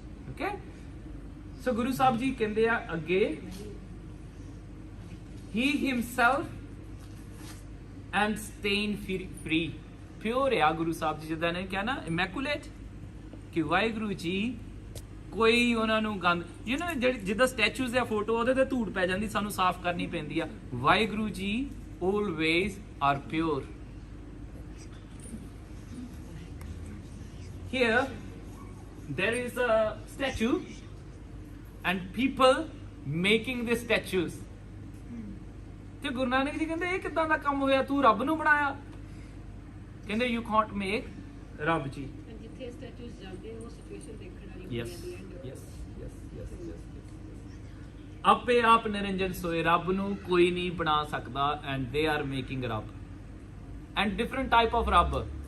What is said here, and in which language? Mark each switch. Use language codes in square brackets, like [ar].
[pa] Okay, ਸੋ ਗੁਰੂ ਸਾਹਿਬ ਜੀ ਕਹਿੰਦੇ ਆ ਅੱਗੇ [en] he himself and stain free, pure [pa] ਆ ਗੁਰੂ ਸਾਹਿਬ ਜੀ, ਜਿੱਦਾਂ ਨੇ ਕਿਹਾ ਨਾ immaculate, ਕਿ ਵਾਹਿਗੁਰੂ ਜੀ ਕੋਈ ਉਹਨਾਂ ਨੂੰ ਗੰਦ ਜਿੱਦਾਂ ਸਟੈਚੂਜ਼ ਜਾਂ ਫੋਟੋ ਉਹਦੇ ਤੇ ਧੂੜ ਪੈ ਜਾਂਦੀ, ਸਾਨੂੰ ਸਾਫ਼ ਕਰਨੀ ਪੈਂਦੀ ਆ। [en] Waheguru ji always are pure. Here there is a statue and people making the statues. [pa] ਤੇ ਗੁਰੂ ਨਾਨਕ ਜੀ ਕਹਿੰਦੇ ਇਹ ਕਿੱਦਾਂ ਦਾ ਕੰਮ ਹੋਇਆ, ਤੂੰ ਰੱਬ ਨੂੰ ਬਣਾਇਆ? ਕਹਿੰਦੇ [en] you can't make [pa] ਰੱਬ ਜੀ। ਜਿੱਥੇ ਸਟੈਚੂਸ ਜਾਂਦੇ ਉਹ ਸਿਚੁਏਸ਼ਨ ਦੇਖਣ ਵਾਲੀ [en] Yes, [pa] ਹੁੰਦੀ ਹੈ। [en] yes, yes, yes, yes. [pa] ਆਪੇ ਆਪ ਨਿਰੰਜਨ ਸੋਏ, ਰੱਬ ਨੂੰ ਕੋਈ ਨਹੀਂ ਬਣਾ ਸਕਦਾ [en] and they are making [pa] ਰੱਬ [en] and different type of [pa] ਰੱਬ।